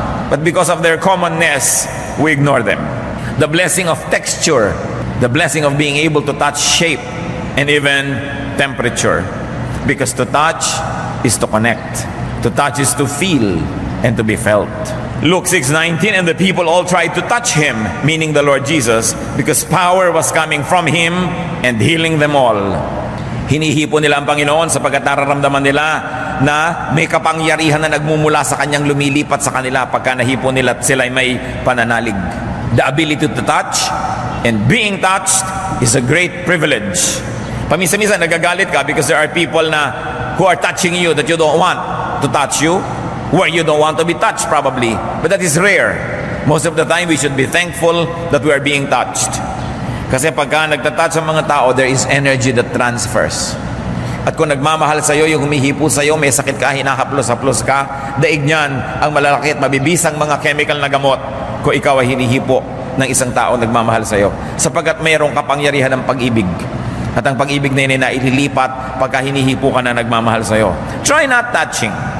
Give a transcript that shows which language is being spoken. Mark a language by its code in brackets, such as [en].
[en] But because of their commonness, we ignore them. The blessing of texture, the blessing of being able to touch shape, and even temperature. Because to touch is to connect. To touch is to feel and to be felt. Luke 6:19, and the people all tried to touch him, meaning the Lord Jesus, because power was coming from him and healing them all. [tl] Hinihipo nila ang Panginoon sapagkat nararamdaman nila na may kapangyarihan na nagmumula sa kanyang lumilipat sa kanila pagka nahipo nila at sila ay may pananalig. [en] The ability to touch and being touched is a great privilege. [tl] Paminsan-minsan nagagalit ka [en] because there are people na who are touching you that you don't want to touch you, where you don't want to be touched probably. But that is rare. Most of the time, we should be thankful that we are being touched. [tl] Kasi pagka nagtatouch ang mga tao, [en] there is energy that transfers. [tl] At kung nagmamahal sa'yo, yung humihipo sa'yo, may sakit ka, hinahaplos-haplos ka, daig niyan ang malalaki at mabibisang mga chemical na gamot kung ikaw ay hinihipo ng isang tao nagmamahal sa'yo. Sapagkat mayroong kapangyarihan ng pag-ibig. At ang pag-ibig na yun ay ililipat pagka hinihipo ka na nagmamahal sa'yo. [en] Try not touching.